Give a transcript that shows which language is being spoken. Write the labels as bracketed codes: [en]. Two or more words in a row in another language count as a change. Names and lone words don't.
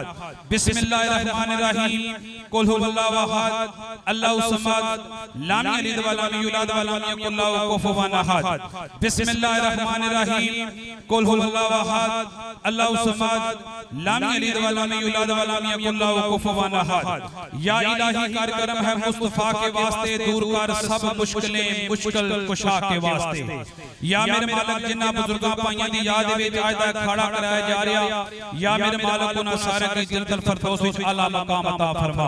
[ar] بسم الله الرحمن الرحيم. قل هو الله أحد الله الصمد لم يلد ولم يولد ولم يكن له كفوا أحد. بسم الله الرحمن الرحيم. قل هو الله أحد الله الصمد لم يلد ولم يولد ولم يكن له كفوا أحد. [ur] یا الٰہی کر کرم ہے مصطفیٰ کے واسطے، دور کر سب مشکلیں مشکل کشا کے واسطے. [pa] یا میرے مالک جنہاں بزرگاں پائیاں دی یاد وچ اج دا کھڑا کرایا جا رہا، یا میرے مالک اونہاں سارے دی جنت الفردوس وچ اعلیٰ مقام عطا فرما.